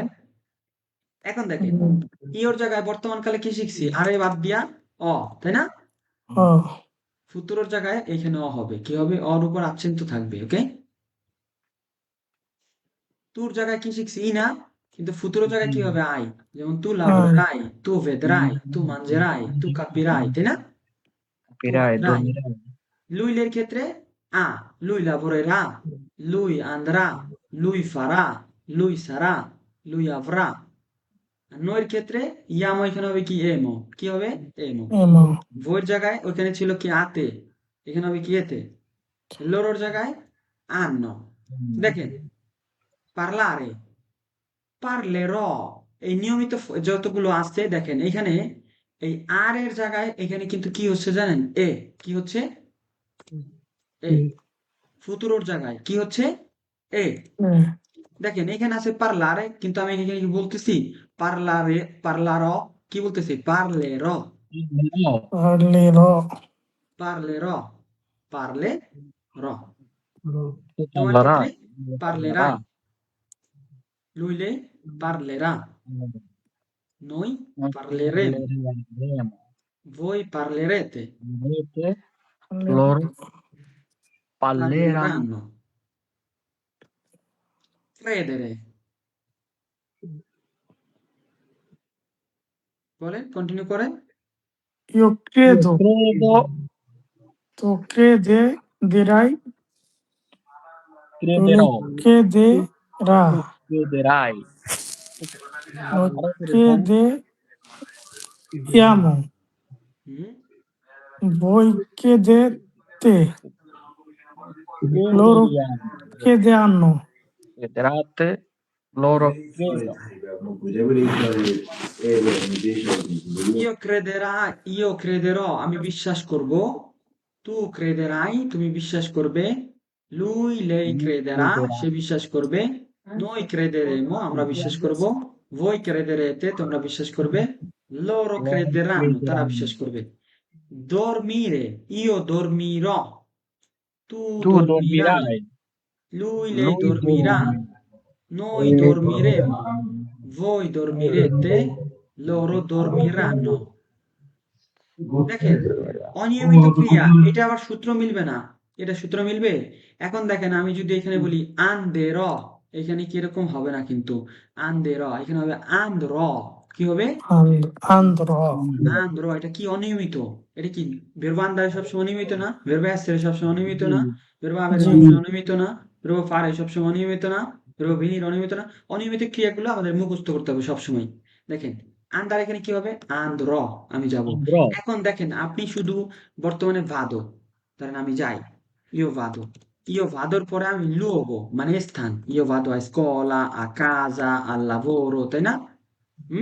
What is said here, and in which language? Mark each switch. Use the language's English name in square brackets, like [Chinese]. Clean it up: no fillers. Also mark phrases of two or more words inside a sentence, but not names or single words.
[Bangla] এখন দেখেন ইওর জায়গায় বর্তমান কালে কি শিখছি? আরে বাদ দিয়া অ, তাই না? Oh, ফুতুরোর জায়গায় এখানে অ হবে। কি হবে? অর উপর accent থাকবে। ওকে, তুর জায়গায় কি শিখছি? ই না, কিন্তু ফুতুরো জায়গায় কি হবে? আই। যেমন তু [Italian] ai. lavorerai, tu vedrai, tu mangerai, tu capirai, [Bangla] তাই না? [Italian] tu পিরায় andrai। দমিরায় [Bangla] Lui এর ক্ষেত্রে আ, [Italian] lui lavorerà, lui andrà, lui farà, lui sarà, lui avrà। [Bangla] আর noi এর ক্ষেত্রে ইয়ামো এখানে হবে কি? এমো। কি হবে? এমো। [Italian] Emo. [Bangla] ভোর জায়গায় ওখানে ছিল কি? আতে, এখানে হবে কি? এতে। লোরোর জায়গায় আন্ন। দেখেন, [Italian] parlare, parlerò, [Bangla] এই নিয়মিত যতগুলো আছে দেখেন এখানে এই আর এর জায়গায় এখানে কিন্তু কি হচ্ছে জানেন? এ। কি হচ্ছে? এ। ফুতুরোর জায়গায় কি হচ্ছে? এ। দেখেন এখানে আছে পারলারে, কিন্তু আমি এখানে কি বলতেছি? [Italian] parlare, parlaro, [Bangla] কি বলতেছি? পারলেরো, [Italian] Parlerò. parlerò, parlerò. [Bangla] তোমার [Italian] পাল্লারা [Bangla] ক্ষেত্রে [Italian] পাল্লারা parlerai, lui lei parlerà, noi parleremo, voi parlerete, loro parleranno parleranno। Credere, [Bangla] বলেন, কন্টিনিউ করেন। [Italian] Io credo. credo Tu crederai. crederò Lui crederà. chiederai. Lo [Bangla] আরো এরকম [Italian] chiediamo, হুম voi chiedete, loro chiederiamo, chiederanno, chiederate, loro chiedono. io crederò, [Bangla] আমি বিশ্বাস করব, [Italian] tu crederai, [Bangla] তুমি বিশ্বাস করবে, [Italian] lui, lei Lui crederà, chiederà, [Bangla] সে বিশ্বাস করবে, [Italian] noi crederemo, [Bangla] আমরা বিশ্বাস করব, [Italian] voi crederete, [Bangla] তোমরা বিশ্বাস করবে, [Italian] loro loro crederanno, [Bangla] তারা [Italian] crederanno. [Bangla] বিশ্বাস করবে, [Italian] dormire, io dormirò, tu Tu dormirai, dormirai, lui, lei lui dormirà, dormirà. noi dormiremo, voi dormirete, loro dormiranno. [Bangla] দেখেন অনিয়মিত ক্রিয়া, এটা আবার সূত্র মিলবে না, এটা সূত্র মিলবে। এখন দেখেন আমি যদি এখানে বলি আন্দের, এখানে কিরকম হবে না কিন্তু, আন্দের এখানে হবে আন্দ্র, কি হবে [Italian] andrò, [Bangla] আন্দ্র, এটা কি অনিয়মিত, এটা কি [Italian] verbo andare [Bangla] সবসময় অনিয়মিত না, [Italian] verbo essere [Bangla] সবসময় অনিয়মিত না, verbo avere জি, সবসময় অনিয়মিত না, [Italian] verbo fare [Bangla] সবসময় অনিয়মিত না, [Italian] verbo venire [Bangla] অনিয়মিত না, অনিয়মিত ক্রিয়াগুলো আমাদের মুখস্থ করতে হবে সবসময়। দেখেন আন্দার এখানে কি হবে আন্দ্র, আমি যাব। [Italian] Andrò, [Bangla] এখন দেখেন আপনি শুধু বর্তমানে ভাদো, ধরেন আমি যাই, [Italian] io vado, io vado [Bangla] র পরে আমি luogo মানে স্থান, [Italian] io vado a scuola, a casa, al lavoro, [Bangla] তাই না? হুম